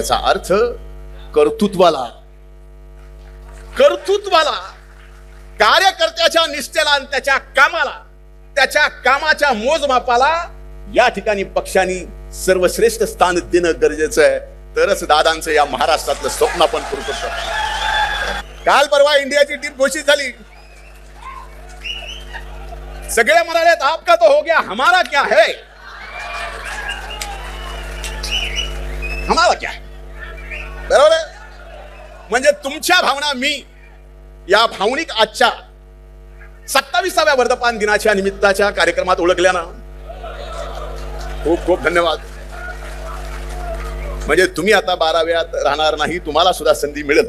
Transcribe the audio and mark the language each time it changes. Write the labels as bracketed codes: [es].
[mr] याचा अर्थ कर्तृत्वाला कार्यकर्त्याच्या निष्ठेला आणि त्याच्या कामाला, त्याच्या कामाच्या मोजमापाला या ठिकाणी पक्षांनी सर्वश्रेष्ठ स्थान देणं गरजेचं आहे. तरच दादांचं या महाराष्ट्रातलं स्वप्न आपण करू शकतो. काल परवा इंडियाची टीम घोषित झाली. सगळे म्हणाले [hi] आपका तो हो गया, हमारा क्या है, हमारा क्या है. [mr] बरोबर आहे? म्हणजे तुमच्या भावना मी या भावनिक आजच्या 27व्या वर्धापन दिनाच्या निमित्ताच्या कार्यक्रमात ओळखल्या ना, खूप खूप धन्यवाद. म्हणजे तुम्ही आता 12व्यात राहणार नाही, तुम्हाला सुद्धा संधी मिळेल.